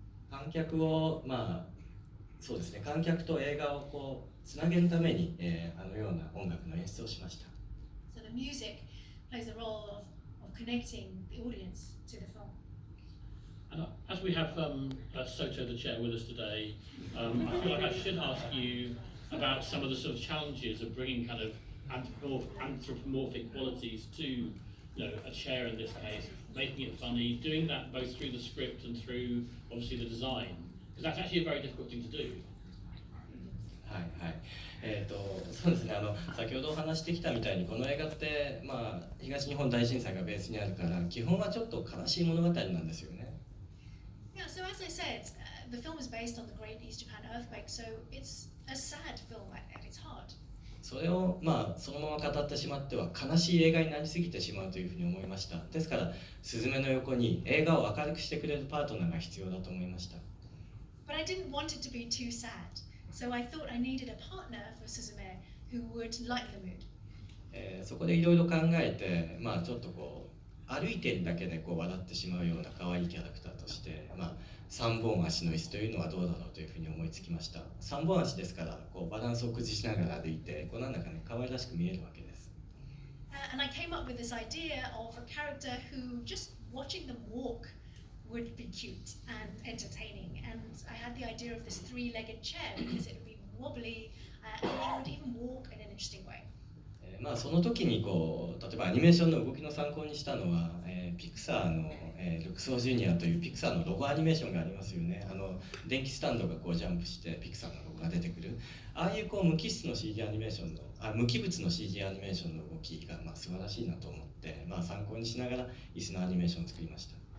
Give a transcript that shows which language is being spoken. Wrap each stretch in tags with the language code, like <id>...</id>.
<ja>観客をそうですね、観客と映画をつなげるために、あのような音楽の演出をしました。</ja> <en>So the music plays the role of connecting the audience to the film. And as we have Soto the chair with us today, I feel like I should ask you about some of the sort of challenges of bringing kind of anthropomorphic qualities to, a chair in this case, making it funny, doing that both through the script and through obviously the design, because that's actually a very difficult thing to do.</en> <ja>はいはい。そうですね、先ほどお話してきたみたいにこの映画って、東日本大震災がベースにあるから基本はちょっと悲しい物語なんですよね。</ja> <en>Yeah, so as I said, the film is based on the Great East Japan earthquake, so it's a sad film at its heart.</en> <ja>それをそのまま語ってしまっては悲しい映画になりすぎてしまうというふうに思いました。ですからスズメの横に映画を明るくしてくれるパートナーが必要だと思いました。</ja> <en>But I didn't want it to be too sad, so I thought I needed a partner for Suzume who would lighten the mood.</en> <ja>そこでいろいろ考えて、ちょっと歩いているだけで笑ってしまうような可愛いキャラクターとして、3本足の椅子というのはどうだろうというふうに思いつきました。 3本足ですからバランスを崩しながら歩いてなんだかね可愛らしく見えるわけです。</ja> <en>And I came up with this idea of a character who just watching them walk would be cute and entertaining. And I had the idea of this three-legged chair because it would be wobbly and it would even walk in an interesting way.</en> <ja>その時に例えばアニメーションの動きの参考にしたのは、ピクサーの、ルクソージュニアというピクサーのロゴアニメーションがありますよね。電気スタンドがジャンプしてピクサーのロゴが出てくる。ああいう無機質の CG アニメーションの無機物の CG アニメーションの動きが素晴らしいなと思って、参考にしながら椅子のアニメーションを作りました。</ja>